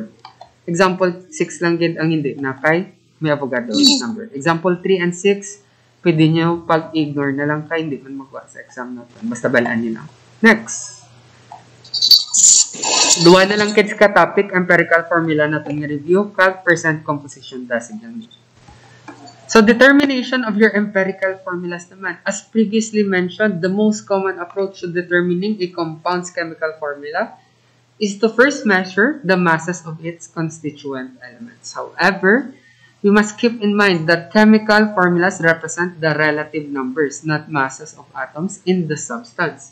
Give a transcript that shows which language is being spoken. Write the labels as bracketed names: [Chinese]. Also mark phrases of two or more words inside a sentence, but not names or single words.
[Hiligaynon] Example 6 lang din ang hindi na kay may Avogadro's number. [English] Example 3 and 6, [Hiligaynon] pwede nyo pag-ignore na lang kay hindi man magawa sa exam natin. Basta balaan nyo lang. Next. Duwa na lang kids ka topic, [English] empirical formula [Hiligaynon] natin yung review, [English] calc percent composition [Hiligaynon] dasig lang. [English] So, determination of your empirical formulas naman. As previously mentioned, the most common approach to determining a compound's chemical formula is to first measure the masses of its constituent elements. However, we must keep in mind that chemical formulas represent the relative numbers, not masses of atoms in the substance.